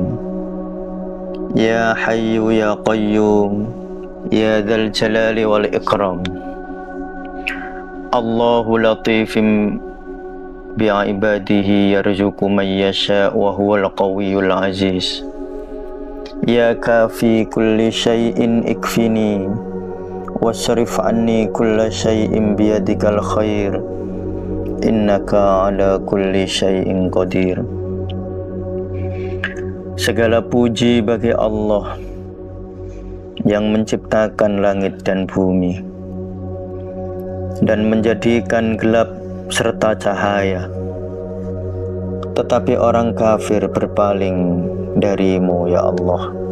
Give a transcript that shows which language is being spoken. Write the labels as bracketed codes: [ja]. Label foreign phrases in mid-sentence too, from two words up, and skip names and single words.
[ar] يا حي يا قيوم يا ذا الجلال والإكرام. الله لطيف بعباده يرزق من يشاء وهو القوي العزيز. يا كافي كل شيء اكفني واصرف عني كل شيء بيدك الخير إنك على كل شيء قدير. [id] Segala puji bagi Allah yang menciptakan langit dan bumi dan menjadikan gelap serta cahaya, tetapi orang kafir berpaling darimu [ar] يا الله.